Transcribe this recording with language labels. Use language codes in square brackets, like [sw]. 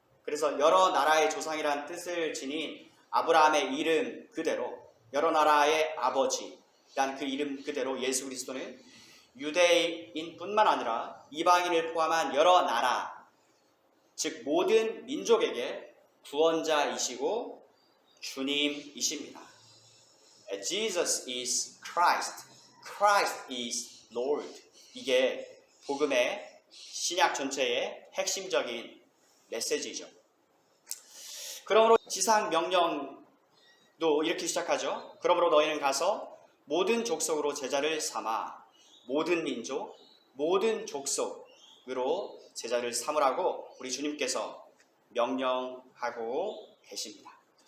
[ko] 그래서 여러 나라의 조상이란 뜻을 지닌 아브라함의 이름 그대로 여러 나라의 아버지란 그 이름 그대로 예수 그리스도는 유대인뿐만 아니라 이방인을 포함한 여러 나라, 즉 모든 민족에게 구원자이시고 주님이십니다. [en] Jesus is Christ, Christ is Lord. [ko] 이게 복음의 신약 전체의 핵심적인 메시지죠. 그러므로 지상 명령도 이렇게 시작하죠. 그러므로 너희는 가서 모든 족속으로 제자를 삼아 모든 민족, 모든 족속으로 제자를 삼으라고 우리 주님께서 명령하고 계십니다.